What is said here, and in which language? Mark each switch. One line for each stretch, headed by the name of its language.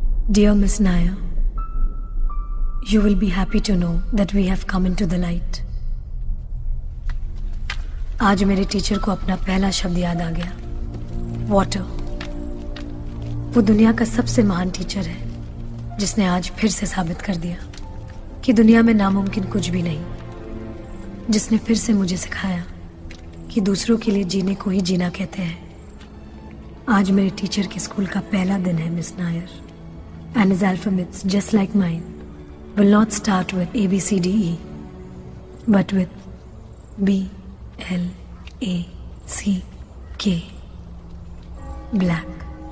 English: Dear Miss Nair, you will be happy to know that we have come into the light.
Hindi: आज मेरे teacher को अपना पहला शब्द याद आ गया, वाटर। वो दुनिया का सबसे महान टीचर है जिसने आज फिर से साबित कर दिया कि दुनिया में नामुमकिन कुछ भी नहीं, जिसने फिर से मुझे सिखाया कि दूसरों के लिए जीने को ही जीना कहते हैं। आज मेरे टीचर के स्कूल का पहला दिन है,
English: Miss Nair, and his alphabets, just like mine, will not start with A, B, C, D, E, but with B, L, A, C, K. Black.